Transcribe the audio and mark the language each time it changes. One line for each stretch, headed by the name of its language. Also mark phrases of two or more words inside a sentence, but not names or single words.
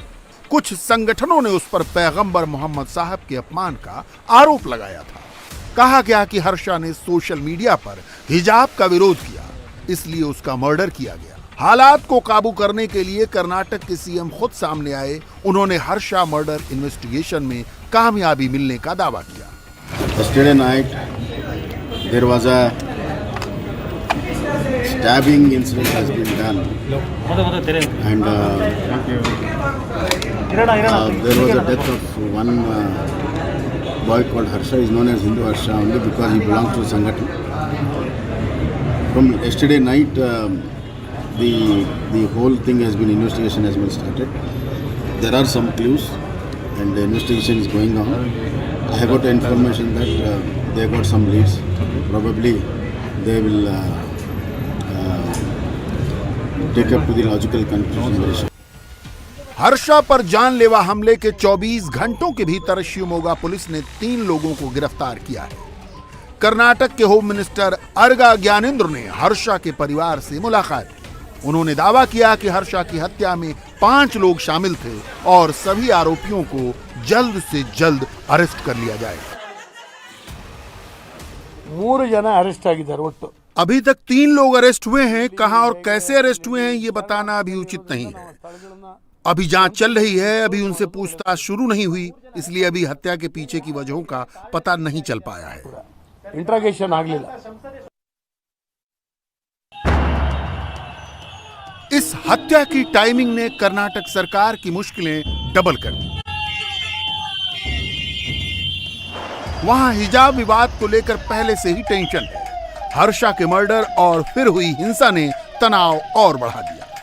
Hindi: कुछ संगठनों ने उस पर पैगंबर मोहम्मद साहब के अपमान का आरोप लगाया था। कहा गया कि हर्षा ने
English: social media
Hindi: पर हिजाब का विरोध किया, इसलिए उसका मर्डर किया गया। हालात को काबू करने के लिए कर्नाटक के सीएम खुद सामने आए। उन्होंने हर्षा
English: murder investigation
Hindi: में कामयाबी मिलने का दावा किया।
English: Yesterday night there was a stabbing incident has been done, and there was a death of one boy called Harsha. Is known as Hindu Harsha only because he belongs to Sangathan. From yesterday night, the whole thing has been, investigation has been started. There are some clues, and the investigation is going on. I have got information that they got some leads. Probably they will take up to the logical conclusion very soon.
Hindi: हर्षा पर जानलेवा हमले के 24 घंटों के भीतर शिवमोगा पुलिस ने 3 लोगों को गिरफ्तार किया है। कर्नाटक के
English: home minister
Hindi: अर्गा ज्ञानेंद्र ने हर्षा के परिवार से मुलाकात की। उन्होंने दावा किया कि हर्षा की हत्या में 5 लोग शामिल थे और सभी आरोपियों को जल्द से जल्द अरेस्ट कर लिया जाएगा।
Kannada: 3 ಜನ ಅರೆಸ್ಟ್ ಆಗಿದ್ದಾರೆ ಒಟ್ಟು।
Hindi: अभी तक 3 लोग अरेस्ट हुए हैं। कहां और कैसे अरेस्ट हुए हैं ये बताना अभी उचित नहीं है। अभी जांच चल रही है, अभी उनसे पूछताछ शुरू नहीं हुई, इसलिए अभी हत्या के पीछे की वजहों का पता नहीं चल पाया है।
Kannada: ಇಂಟ್ರಾಗೇಷನ್ ಆಗಲಿಲ್ಲ।
Hindi: इस हत्या की टाइमिंग ने कर्नाटक सरकार की मुश्किलें डबल कर दी। वहां हिजाब विवाद को लेकर पहले से ही टेंशन है। हर्षा के मर्डर और फिर हुई हिंसा ने तनाव और बढ़ा दिया।